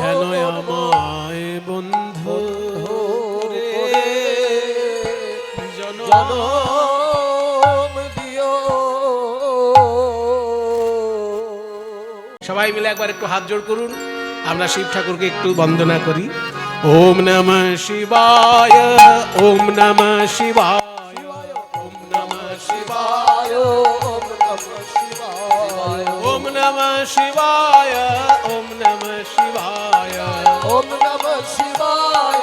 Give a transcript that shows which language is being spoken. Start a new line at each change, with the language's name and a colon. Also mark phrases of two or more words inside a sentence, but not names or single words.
Bangla: যেন আমায় বন্ধু করে জনম দিও। সবাই মিলে একবার একটু হাত জোড় করুন, আমরা শিব ঠাকুরকে একটু বন্দনা করি।
Sanskrit: ओम नमः शिवाय, ओम नमः शिवाय, ओम नमः शिवाय, ओम नमः शिवाय, ओम नमः शिवाय, ओम नमः शिवाय,